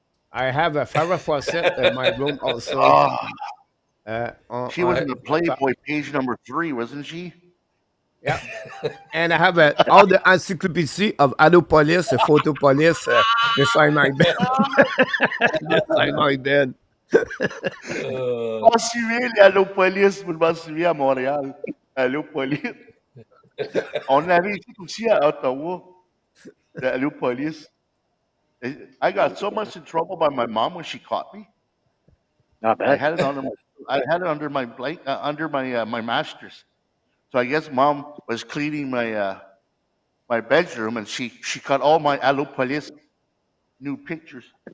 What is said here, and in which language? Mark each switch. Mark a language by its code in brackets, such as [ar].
[en] I have a Farrah Fawcett in my room also. Oh, she was on in the Playboy page number 3, wasn't she? Yeah. And I have all the encyclopedia of Allo Police, Photo Police, beside my bed. Beside my bed. Uh, [fr] Oh, si oui, les Allo Police, vous m'en souvenez à Montréal. Allo Police. On avait ici aussi à Ottawa, the Allo Police. [en] I got so much in trouble by my mom when she caught me. Not I bad. had it under my blanket, under my mattress. So I guess mom was cleaning my bedroom, and she cut all my Allo Police new pictures.